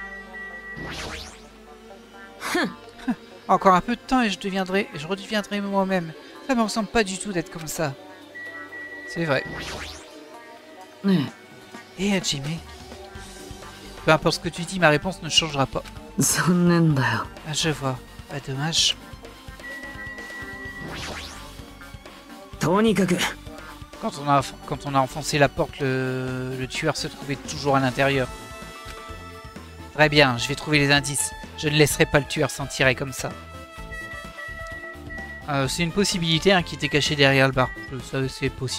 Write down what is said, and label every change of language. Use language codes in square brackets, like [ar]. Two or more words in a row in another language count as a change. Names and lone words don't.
[fr] Encore un peu de temps et je redeviendrai moi-même. Ça me ressemble pas du tout d'être comme ça. C'est vrai. [ja] ね [fr] Et Hajime, peu importe ce que tu dis, ma réponse ne changera pas. [ja] え、残念だよ。 [fr] Ah, je vois. Pas dommage. [ja] とにかく、 [fr] Quand on a enfoncé la porte, le tueur se trouvait toujours à l'intérieur. Très bien, je vais trouver les indices. Je ne laisserai pas le tueur s'en tirer comme ça. C'est une possibilité hein, qui était cachée derrière le bar. Ça, c'est possible.